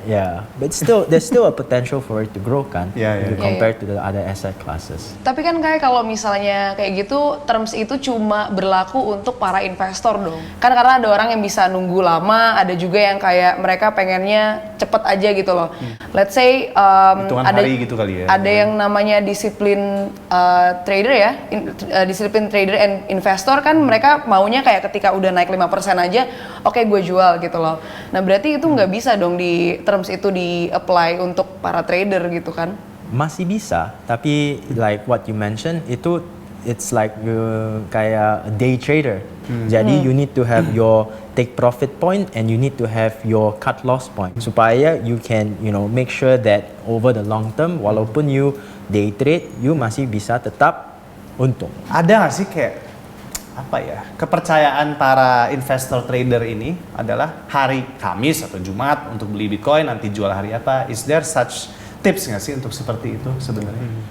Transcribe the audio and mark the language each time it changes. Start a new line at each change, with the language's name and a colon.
English: Yeah, but still there's still a potential for it to grow kan. Yeah, yeah. If you compare to the other asset classes.
Indonesian: Tapi kan kayak kalau misalnya kayak gitu, terms itu cuma berlaku untuk para investor dong. Kan karena ada orang yang bisa nunggu lama, ada juga yang kayak mereka pengennya cepet aja gitu loh.
English: Let's say
Indonesian: Hitungan ada hari gitu kali ya. Ada yang namanya disiplin trader ya, disiplin trader and investor kan mereka maunya kayak ketika udah naik 5% aja, oke gue jual gitu loh. Nah berarti itu nggak bisa dong di terms itu di-apply untuk para trader gitu kan? Masih bisa, tapi
English: like what you mentioned itu it's like kayak a day trader. Jadi you need to have your take profit point and you need to have your cut loss point supaya you can make sure that over the long term walaupun you day trade you
Indonesian: masih bisa tetap untung. Ada nggak sih kayak kepercayaan para investor trader ini adalah hari Kamis atau Jumat untuk beli Bitcoin, nanti jual hari apa?
English: Is there such tips
Indonesian: nggak sih untuk seperti itu sebenarnya?